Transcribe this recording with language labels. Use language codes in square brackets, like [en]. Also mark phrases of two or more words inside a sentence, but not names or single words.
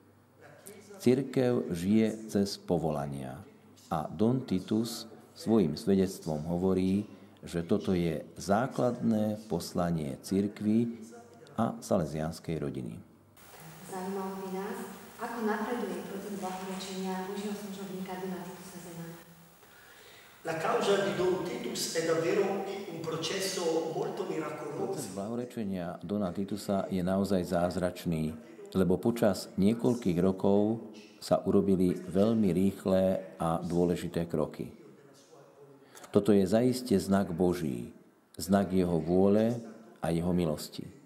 [sk] Cirkev žije cez povolania a Don Titus svojím svedectvom hovorí, že toto je základné poslanie cirkvi a salesianskej rodiny. Zaujímalo by nás, ako napreduje proces blahorečenia Božieho služobníka Dona Titusa Zemana. [it] La causa di Don Titus è davvero un processo molto miracoloso. [sk] Proces blahorečenia Dona Titusa je naozaj zázračný, lebo počas niekoľkých rokov sa urobili veľmi rýchle a dôležité kroky. Toto je zaiste znak Boží, znak jeho vôle a jeho milosti.